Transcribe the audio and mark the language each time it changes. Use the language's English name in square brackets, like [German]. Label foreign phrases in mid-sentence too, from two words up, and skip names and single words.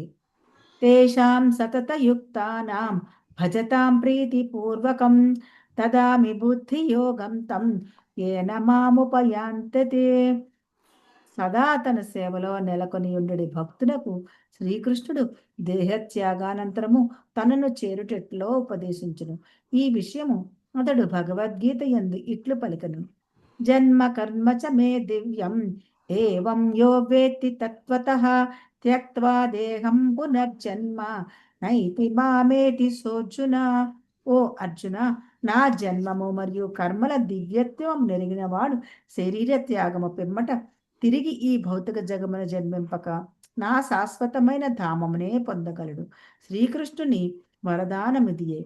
[Sanskrit] తేషాం సతతయుక్తానాం భజతాం ప్రీతిపూర్వకం దదామి బుద్ధియోగం తం ఏన మాముపయాంతతే. [Telugu] సదా తన సేవలో నెలకొని ఉండడి భక్తులకు శ్రీకృష్ణుడు దేహత్యాగానంతరము తనను చేరుటెట్లో ఉపదేశించును. ఈ విషయము అతడు భగవద్గీత యందు ఇట్లు పలికను. [Sanskrit] జన్మ కర్మ చ మే దివ్యం ఏవం యో వేత్తి తత్వతః త్యక్త్వా దేహం పునర్జన్మ నైతి మామేతి సోర్జున. [Telugu] ఓ అర్జున, నా జన్మము మరియు కర్మల దివ్యత్వం నెరిగిన వాడు శరీర త్యాగము పిమ్మట తిరిగి ఈ భౌతిక జగమున జన్మింపక నా శాశ్వతమైన ధామమునే పొందగలడు. శ్రీకృష్ణుని వరదానమిదియే.